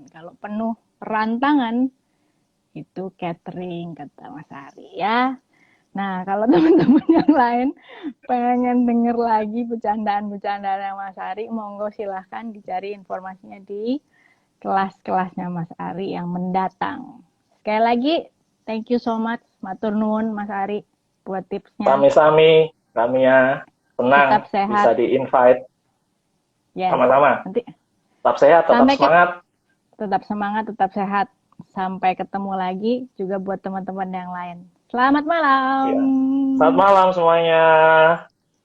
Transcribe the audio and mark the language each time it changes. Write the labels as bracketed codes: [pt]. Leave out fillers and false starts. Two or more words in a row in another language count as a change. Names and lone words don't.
[id] Kalau penuh rantangan, itu catering, kata Mas Ari ya. Nah, kalau teman-teman yang lain pengen denger lagi bercandaan-bercandaan yang Mas Ari, monggo silahkan dicari informasinya di kelas-kelasnya Mas Ari yang mendatang. Sekali lagi, [en] thank you so much, [jv] matur nuwun [id] Mas Ari buat tipsnya. [jv] Sami-sami, [id] kami ya senang Tetap sehat. bisa di-invite. Yes. Sama-sama. Nanti Tetap sehat, tetap semangat. Tetap semangat, tetap sehat. Sampai ketemu lagi juga buat teman-teman yang lain. Selamat malam. Ya. Selamat malam semuanya.